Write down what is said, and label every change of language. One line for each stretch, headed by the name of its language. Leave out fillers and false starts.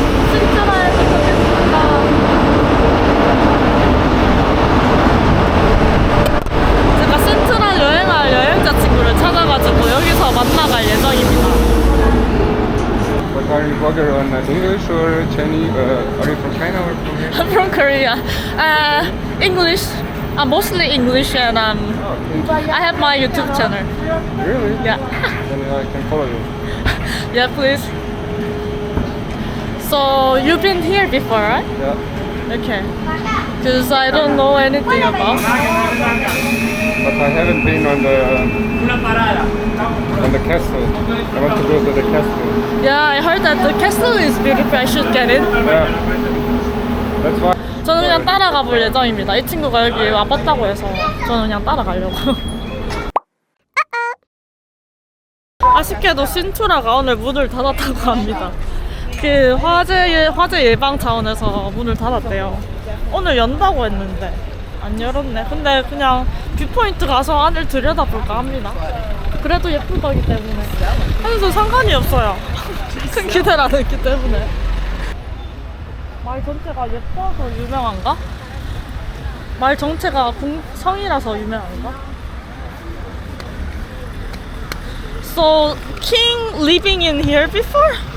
Korean: 신트라에서 보겠습니다. 제가 신트라 여행할 여행자 친구를 찾아가지고 여기서 만나갈 예정입니다.
English: Are you blogger on English or Chinese? Are you from China or from here? I'm from Korea. English. Mostly English, and I have my YouTube channel. Really? Yeah. Then I can follow you. Yeah, please. So you've been here before, right? Yeah. Okay. Because I don't know anything about. But I haven't been on the castle. I want to go to the castle. Yeah, I heard that the castle is beautiful. I should get in. Yeah. That's why.
Korean: 저는 그냥 따라가 볼 예정입니다. 이 친구가 여기 와봤다고 해서 저는 그냥 따라가려고. 아쉽게도 신투라가 오늘 문을 닫았다고 합니다. 그 화재 예방 차원에서 문을 닫았대요. 오늘 연다고 했는데 안 열었네. 근데 그냥 뷰포인트 가서 안을 들여다볼까 합니다. 그래도 예쁜 거기 때문에 하면서 상관이 없어요. 큰 기대를 안 했기 때문에. 말 전체가 예뻐서 유명한가? 말 전체가 성이라서 유명한가?
English: So, King living in here before?